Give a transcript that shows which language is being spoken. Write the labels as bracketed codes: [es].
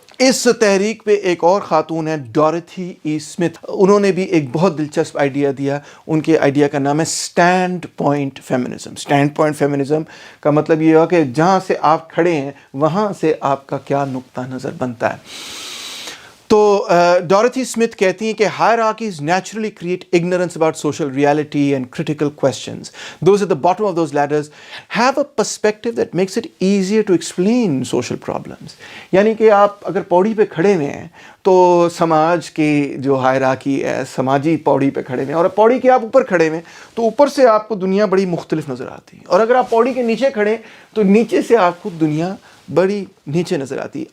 [hi] इस तहरीक पे एक और ख़ातून है डोरथी ई स्मिथ, उन्होंने भी एक बहुत दिलचस्प आइडिया दिया। उनके आइडिया का नाम है stand point feminism. Stand point feminism का मतलब ये हुआ कि जहाँ से आप खड़े हैं वहाँ से आपका क्या नुक्ता नज़र बनता है। तो डोरथी स्मिथ कहती हैं कि [en] hierarchies naturally create ignorance about social reality and critical questions. Those at the bottom of those ladders have a perspective that makes it easier to explain social problems. [hi] यानी कि आप अगर पौड़ी पे खड़े हुए हैं तो समाज की जो हायरार्की है, समाजी पौड़ी पे खड़े हुए हैं, और पौड़ी के आप ऊपर खड़े हुए हैं तो ऊपर से आपको दुनिया बड़ी मुख्तलिफ नज़र आती है, और अगर आप पौड़ी के नीचे खड़े तो नीचे से आपको दुनिया बड़ी नीचे नज़र आती है।